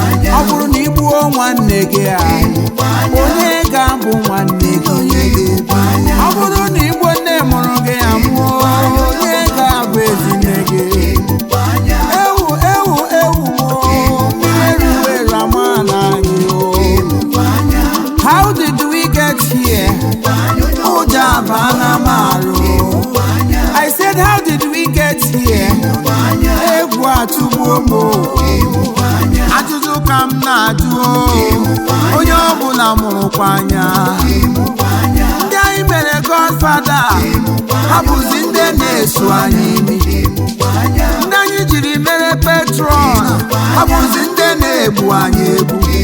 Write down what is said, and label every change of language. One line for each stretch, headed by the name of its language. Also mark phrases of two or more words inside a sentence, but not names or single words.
Igbo: Ọ bụrụ na ị gbuo nwanne gị a, onye ga-abụ nwanne gị? Ọ bụrụ na ị gbuo nne mụrụ gị a mụọ, onye ga-abụ ezinne gị? Ewu, ewu, ewu, o, mmiri eruwe eru ama n'anyị o.
English: How did we get here?
Igbo: Ụjọ abana m arụ.
English: I said, how did we get here?
Igbo: Egwu atụgbuo m o. Ajụjụ ka m na-ajụ o. Onye ọbụla mụrụkwa anya. Ndị anyị mere Godfather, ha bụzi ndị na-eso anyị imi. Ndị anyị jiri mere patron, ha bụzi ndị na-egbu anyị egbu.